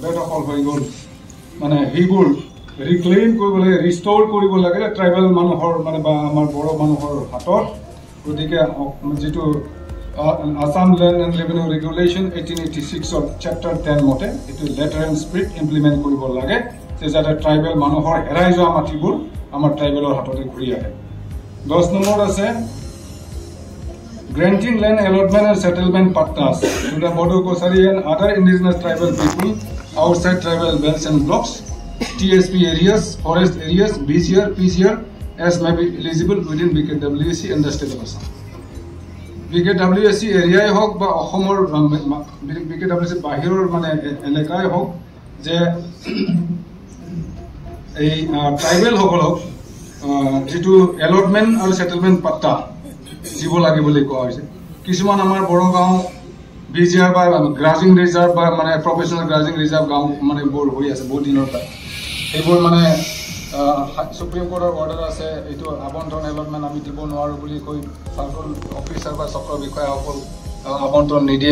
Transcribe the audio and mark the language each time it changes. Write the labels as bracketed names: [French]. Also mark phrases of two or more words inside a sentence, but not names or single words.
[Assamese] বেদখল হৈ গ'ল মানে সেইবোৰ ৰিক্লেইম কৰিব লাগে ৰিষ্ট'ৰ কৰিব লাগে ট্ৰাইবেল মানুহৰ মানে বা আমাৰ বড়ো মানুহৰ হাতত গতিকে যিটো আসাম লেণ্ড এণ্ড ৰেভিনিউ ৰেগুলেশ্যন 1886 চেপ্টাৰ 10 মতে এইটো [English] letter and spirit implement [Assamese] কৰিব লাগে যে যাতে ট্ৰাইবেল মানুহৰ হেৰাই যোৱা মাটিবোৰ আমাৰ ট্ৰাইবেলৰ হাততে ঘূৰি আহে 10 নম্বৰ আছে [English] granting land allotment and settlement partners to the Bodo Kosari and other indigenous tribal people outside tribal belts and blocks, TSP areas, forest areas, BCR, as may be eligible within BKWSC and the state of Assam. [Assamese] BKWSC area হওক বা অসমৰ BKWSC বাহিৰৰ মানে এলেকাই হওক যে এই tribal সকলক যিটো [English] allotment and settlement [Assamese] patta দিব লাগে বুলি কোৱা হৈছে কিছুমান আমাৰ বড় গাঁও বিজিআৰ বা [English] grazing reserve [Assamese] বা মানে [English] professional grazing reserve [Assamese] গাঁও মানে বৰ হৈ আছে বহুত দিনৰ পৰা এইবোৰ মানে [English] Supreme Courtৰ order [Assamese] আছে এইটো আবণ্টন এলটমেণ্ট আমি দিব নোৱাৰো বুলি কৈ [English] circle officer [Assamese] বা চক্ৰ বিষয়াসকল আবণ্টন নিদিয়ে